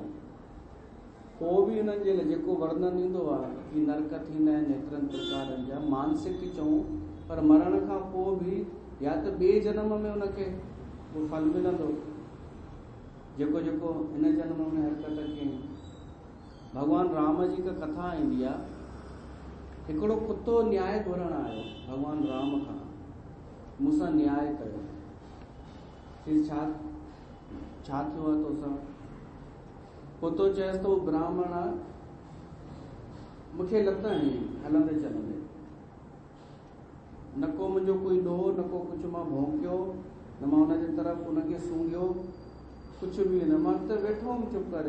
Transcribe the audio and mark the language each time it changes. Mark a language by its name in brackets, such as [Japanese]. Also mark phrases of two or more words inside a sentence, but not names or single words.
[Sindhi] पोइ बि हुननि जे लाइ जेको वर्णन ईंदो आहे कि नरक थींदा आहिनि एतिरनि प्रकारनि जा, मानसिक चऊं, पर मरण खां पोइ बि या त ॿिए जनम में हुनखे उहो फल मिलंदो जेको जेको हिन जनम में हरकत कयईं। भॻवान राम जी का कथा ईंदी आहे, हिकिड़ो कुतो न्याय घुरण आयो भॻवान राम खां, मूंसां न्याय कयो। छा थियो आहे तोसां? कुतो चयसि त उहो ब्राह्मण आहे, मूंखे लत हणी हलंदे चलंदे, न को मुंहिंजो कोई ॾोह, न को कुझु मां भौंकियो, न मां हुनजे तरफ़ हुनखे सूंघियो, कुझु बि न, मां त वेठो हुउमि चुप करे।